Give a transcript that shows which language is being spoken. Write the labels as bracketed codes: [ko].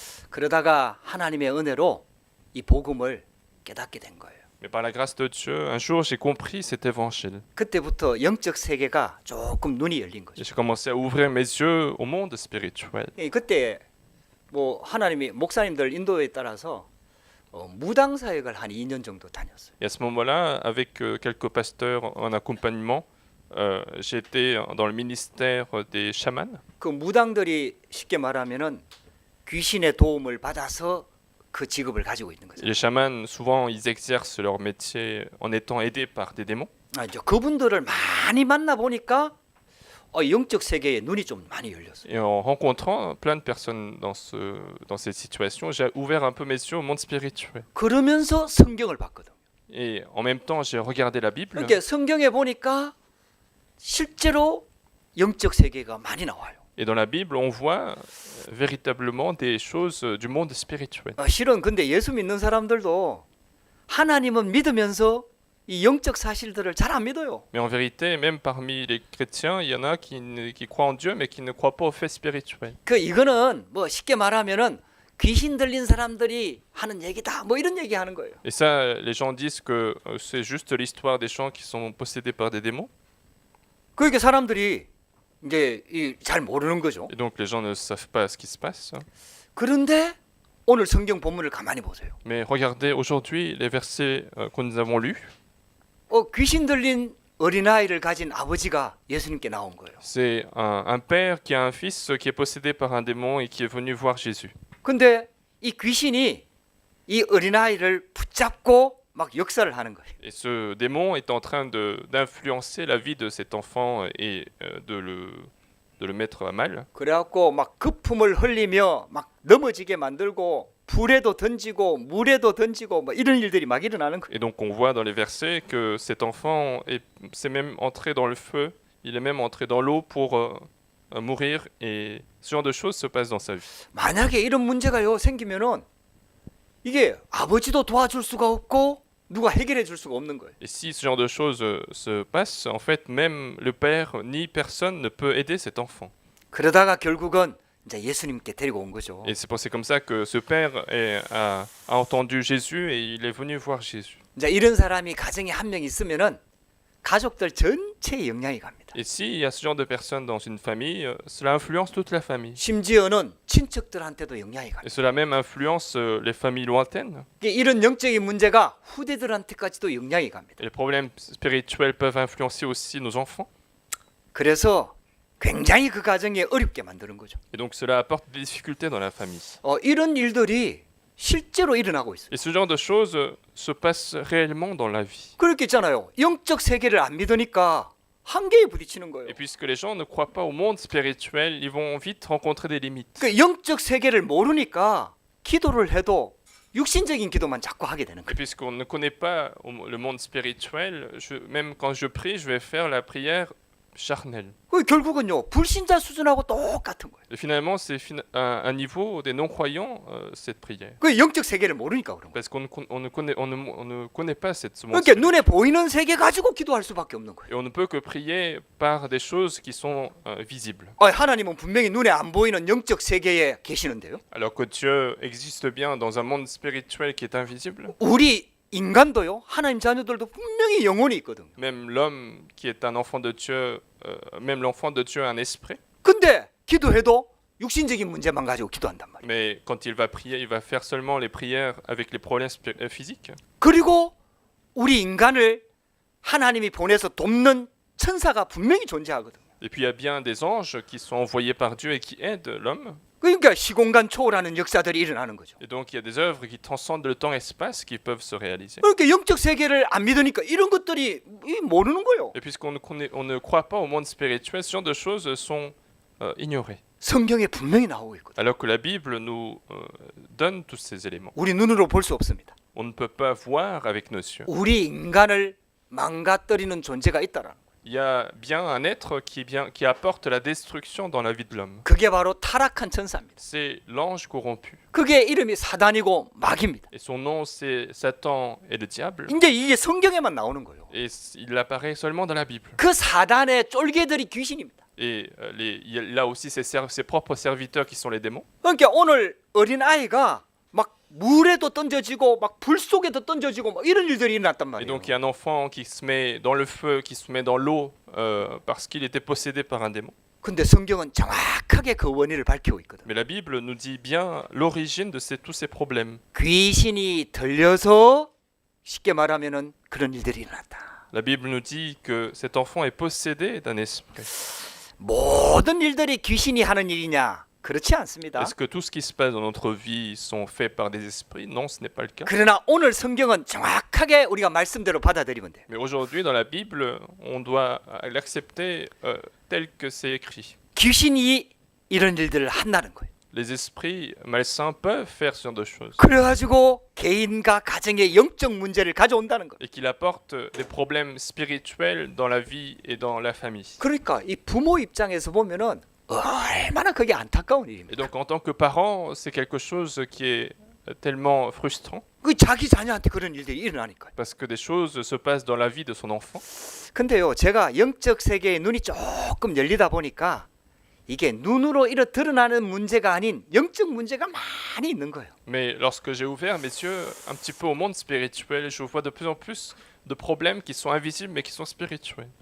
[ko] 그러다가 하나님의 은혜로 이 복음을 깨닫게 된 거예요. [fr] Mais par la grâce de Dieu, un jour, j'ai compris cet évangile. [ko] 그때부터 영적 세계가 조금 눈이 열린 거죠. [fr] Et j'ai commencé à ouvrir mes yeux au monde spirituel. [ko] 그때 뭐 하나님이 목사님들 인도에 따라서 무당 사역을 한 2년 정도 다녔어요. [fr] Et à ce moment-là, avec quelques pasteurs en accompagnement, j'ai été dans le ministère des chamans. [ko] 그 무당들이 쉽게 말하면은 귀신의 도움을 받아서 그 직업을 가지고 있는 거죠. [fr] Les chamans, souvent, ils exercent leur métier en étant aidés par des démons. [ko] 이제 그분들을 많이 만나 보니까 영적 세계에 눈이 좀 많이 열렸어요. [fr] Et en rencontrant plein de personnes dans cette situation, j'ai ouvert un peu mes yeux au monde spirituel. [ko] 그러면서 성경을 봤거든요. [fr] Et en même temps, j'ai regardé la Bible. [ko] 그러니까 성경에 보니까 실제로 영적 세계가 많이 나와요. [fr] Et dans la Bible, on voit véritablement des choses du monde spirituel. [ko] 실은 근데 예수 믿는 사람들도 하나님은 믿으면서 이 영적 사실들을 잘 안 믿어요. [fr] Mais en vérité, même parmi les chrétiens, il y en a qui croient en Dieu, mais qui ne croient pas aux faits spirituels. [ko] 이거는 뭐 쉽게 말하면은 귀신 들린 사람들이 하는 얘기다. 뭐 이런 얘기 하는 거예요. [fr] Et ça, les gens disent que c'est juste l'histoire des gens qui sont possédés par des démons. [ko] 그러니까 사람들이 이제 잘 모르는 거죠. [fr] Et donc les gens ne savent pas ce qui se passe. [ko] 그런데 오늘 성경 본문을 가만히 보세요. [fr] Mais regardez aujourd'hui les versets que nous avons lus. [ko] 귀신 들린 어린아이를 가진 아버지가 예수님께 나온 거예요. [fr] C'est un père qui a un fils qui est possédé par un démon et qui est venu voir Jésus. [ko] 근데 이 귀신이 이 어린아이를 붙잡고 막 역사를 하는 거예요. [fr] Et ce démon est en train d'influencer la vie de cet enfant et de le mettre à mal. [ko] 그래갖고 막 거품을 흘리며 막 넘어지게 만들고 불에도 던지고 물에도 던지고 뭐 이런 일들이 막 일어나는 거예요. [fr] Et donc on voit dans les versets que cet enfant s'est même entré dans le feu, il est même entré dans l'eau pour mourir et ce genre de choses se passe dans sa vie. [ko] 만약에 이런 문제가요 생기면은 이게 아버지도 도와줄 수가 없고 누가 해결해 줄 수가 없는 거예요. [fr] Et si ce genre de choses se passe, en fait même le père ni personne ne peut aider cet enfant. [ko] 그러다가 결국은 이제 예수님께 데리고 온 거죠. [fr] Et c'est comme ça que ce père a entendu Jésus et il est venu voir Jésus. [ko] 이제 이런 사람이 가정에 한 명 있으면은 가족들 전체에 영향이 갑니다. [fr] Et s'il y a ce genre de personnes dans une famille, cela influence toute la famille. [ko] 심지어는 친척들한테도 영향이 갑니다. [fr] Et cela même influence les familles lointaines. [ko] 이런 영적인 문제가 후대들한테까지도 영향이 갑니다. [fr] Et les problèmes spirituels peuvent influencer aussi nos enfants. [ko] 그래서 굉장히 그 가정에 어렵게 만드는 거죠. [fr] Et donc cela apporte des difficultés dans la famille. [ko] 이런 일들이 실제로 일어나고 있어요. [fr] Et ce genre de choses se passe réellement dans la vie. [ko] 그렇게 있잖아요. 영적 세계를 안 믿으니까 한계에 부딪히는 거예요. [fr] Et puisque les gens ne croient pas au monde spirituel, ils vont vite rencontrer des limites. [ko] 그 영적 세계를 모르니까 기도를 해도 육신적인 기도만 자꾸 하게 되는 [fr] Et [ko] 거예요. [fr] puisqu'on ne connaît pas le monde spirituel, même quand je prie, je vais faire la prière charnelle. [ko] 그 결국은요 불신자 수준하고 똑같은 거예요. [fr] Et finalement, c'est un niveau des non-croyants, cette prière. [ko] 그 영적 세계를 모르니까 그런 거예요. [fr] Parce qu'on ne connaît pas ce monde. [ko] 그러니까 눈에 보이는 세계 가지고 기도할 수밖에 없는 거예요. [fr] Et on ne peut que prier par des choses qui sont visibles. [ko] 하나님은 분명히 눈에 안 보이는 영적 세계에 계시는데요. [fr] Alors que Dieu existe bien dans un monde spirituel qui est invisible. [ko] 우리 인간도요. 하나님 자녀들도 분명히 영혼이 있거든요. [fr] Même l'homme qui est un enfant de Dieu, même l'enfant de Dieu a un esprit. [ko] 근데 기도해도 육신적인 문제만 가지고 기도한단 말이에요. [fr] Mais quand il va prier, il va faire seulement les prières avec les problèmes physiques. [ko] 그리고 우리 인간을 하나님이 보내서 돕는 천사가 분명히 존재하거든요. [fr] Et puis il y a bien des anges qui sont envoyés par Dieu et qui aident l'homme. [ko] 그러니까 시공간 초월하는 역사들이 일어나는 거죠. [fr] Et donc il y a des œuvres qui transcendent le temps-espace qui peuvent se réaliser. [ko] 그러니까 영적 세계를 안 믿으니까 이런 것들이 모르는 거예요. [fr] Et puisqu'on ne croit pas au monde spirituel, ce genre de choses sont ignorées. [ko] 성경에 분명히 나오고 있거든요. [fr] Alors que la Bible nous donne tous ces éléments. [ko] 우리 눈으로 볼 수 없습니다. [fr] On ne peut pas voir avec nos yeux. [ko] 우리 인간을 망가뜨리는 존재가 있다라는 거예요. [fr] Il y a bien un être qui apporte la destruction dans la vie de l'homme. [ko] 그게 바로 타락한 천사입니다. [fr] C'est l'ange corrompu. [ko] 그게 이름이 사단이고 마귀입니다. [fr] Et son nom, c'est Satan et le diable. [ko] 이제 이게 성경에만 나오는 거예요. [fr] Et il apparaît seulement dans la Bible. [ko] 그 사단의 쫄개들이 귀신입니다. [fr] Et il a aussi ses propres serviteurs qui sont les démons. [ko] 그러니까 오늘 어린 아이가 막 물에도 던져지고 막 불 속에도 던져지고 막 이런 일들이 일어났단 [fr] Et [ko] 말이에요. [fr] donc il y a un enfant qui se met dans le feu, qui se met dans l'eau parce qu'il était possédé par un démon. [ko] 근데 성경은 정확하게 그 원인을 밝히고 있거든. [fr] Mais la Bible nous dit bien l'origine de tous ces problèmes. [ko] 귀신이 들려서 쉽게 말하면은 그런 일들이 일어났다. [fr] La Bible nous dit que cet enfant est possédé d'un esprit. [ko] 모든 일들이 귀신이 하는 일이냐? 그렇지 않습니다. [fr] Est-ce que tout ce qui se passe dans notre vie sont faits par des esprits? Non, ce n'est pas le cas. [ko] 그러나 오늘 성경은 정확하게 우리가 말씀대로 받아들이면 돼. [fr] Mais aujourd'hui, dans la Bible, on doit l'accepter tel que c'est écrit. [ko] 귀신이 이런 일들을 한다는 거예요. [fr] Les esprits malsains peuvent faire ce genre de choses. [ko] 그래가지고 개인과 가정의 영적 문제를 가져온다는 거예요. [fr] Et qu'il apporte des problèmes spirituels dans la vie et dans la famille. [ko] 그러니까 이 부모 입장에서 보면은 얼마나 그게 안타까운 [fr] Et [ko] 일입니까? [fr] donc en tant que parent, c'est quelque chose qui est tellement frustrant [ko] 그 자기 자녀한테 그런 일들이 일어나니까요. [fr] parce que des choses se passent dans la vie de son enfant. [ko] 근데요, 제가 영적 세계에 눈이 조금 열리다 보니까 이게 눈으로 드러나는 문제가 아닌 영적 문제가 많이 있는 거예요. [fr] Mais lorsque j'ai ouvert mes yeux un petit peu au monde spirituel, je vois de plus en plus de problèmes qui sont invisibles mais qui sont spirituels.